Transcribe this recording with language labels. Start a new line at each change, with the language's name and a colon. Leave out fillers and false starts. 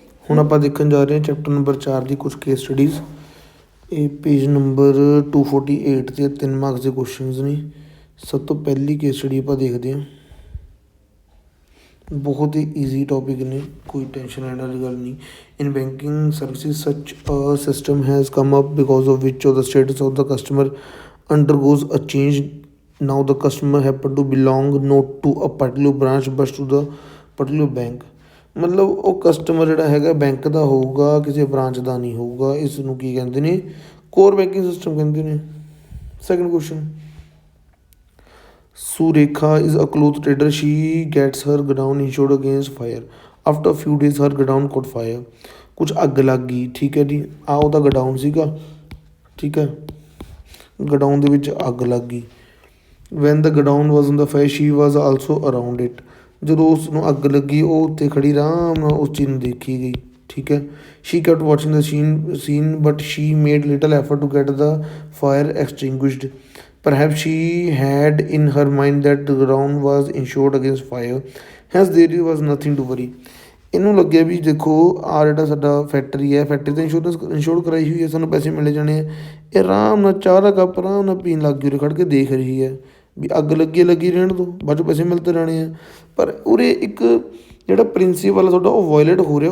Punjabi: ਹੁਣ ਆਪਾਂ ਦੇਖਣ ਜਾ ਰਹੇ ਹਾਂ ਚੈਪਟਰ ਨੰਬਰ 4 ਦੀ ਕੁਝ ਕੇਸ ਸਟੱਡੀਜ਼। ਇਹ ਪੇਜ ਨੰਬਰ 248 ਤੇ 3 ਮਾਰਕਸ ਦੇ ਕੁਐਸਚਨਸ ਨੇ। ਸਭ ਤੋਂ ਪਹਿਲੀ ਕੇਸ ਸਟੱਡੀ ਆਪਾਂ ਦੇਖਦੇ ਹਾਂ। ਬਹੁਤ ਹੀ ਈਜ਼ੀ ਟੌਪਿਕ ਨੇ, ਕੋਈ ਟੈਨਸ਼ਨ ਲੈਣ ਵਾਲੀ ਗੱਲ ਨਹੀਂ।
English: In banking services such a system has come up because of which the status of the customer undergoes a change. Now the customer happen to belong not to a particular branch but to the particular bank.
Punjabi: ਮਤਲਬ ਉਹ customer ਜਿਹੜਾ ਹੈਗਾ bank ਦਾ ਹੋਊਗਾ, ਕਿਸੇ branch ਦਾ ਨਹੀਂ ਹੋਊਗਾ। ਇਸ ਨੂੰ ਕੀ ਕਹਿੰਦੇ ਨੇ? ਕੋਰ ਬੈਂਕਿੰਗ ਸਿਸਟਮ ਕਹਿੰਦੇ ਨੇ।
English: Second question, Surekha is a cloth trader. She gets her godown insured against fire. After a few days her godown caught fire.
Punjabi: ਕੁਛ ਅੱਗ ਲੱਗ ਗਈ, ਠੀਕ ਹੈ ਜੀ। ਆ ਉਹਦਾ ਗਡਾਊਨ ਸੀਗਾ, ਠੀਕ ਹੈ। ਗਡਾਊਨ ਦੇ ਵਿੱਚ ਅੱਗ ਲੱਗ ਗਈ।
English: When the godown was on the fire she was also around it.
Punjabi: ਜਦੋਂ ਉਸ ਨੂੰ ਅੱਗ ਲੱਗੀ ਉਹ ਉੱਥੇ ਖੜੀ ਆਰਾਮ ਨਾਲ ਉਸ ਚੀਜ਼ ਨੂੰ ਦੇਖੀ ਗਈ, ਠੀਕ ਹੈ।
English: she kept watching the scene but she made little effort to get the fire extinguished. Perhaps she had in her mind that the ground was insured against fire, hence there was nothing to worry.
Punjabi: ਇਹਨੂੰ ਲੱਗਿਆ ਵੀ ਦੇਖੋ ਆਹ ਜਿਹੜਾ ਸਾਡਾ factory ਹੈ, factory ਤਾਂ insure ਕਰਾਈ ਹੋਈ ਹੈ, ਸਾਨੂੰ ਪੈਸੇ ਮਿਲੇ ਜਾਣੇ ਆ। ਇਹ ਆਰਾਮ ਨਾਲ ਚਾਹ ਦਾ ਕੱਪ ਆਰਾਮ ਨਾਲ ਪੀਣ ਲੱਗ ਗਈ, ਉਰੇ ਖੜ੍ਹ ਕੇ ਦੇਖ ਰਹੀ ਹੈ ਵੀ ਅੱਗ ਲੱਗੀ ਰਹਿਣ ਦੋ, ਬਾਅਦ 'ਚੋਂ ਪੈਸੇ ਮਿਲਦੇ ਰਹਿਣੇ ਆ। ਪਰ ਉਰੇ ਇੱਕ ਜਿਹੜਾ ਪ੍ਰਿੰਸੀਪਲ ਆ ਤੁਹਾਡਾ ਉਹ ਵਾਇਲੇਟ ਹੋ ਰਿਹਾ।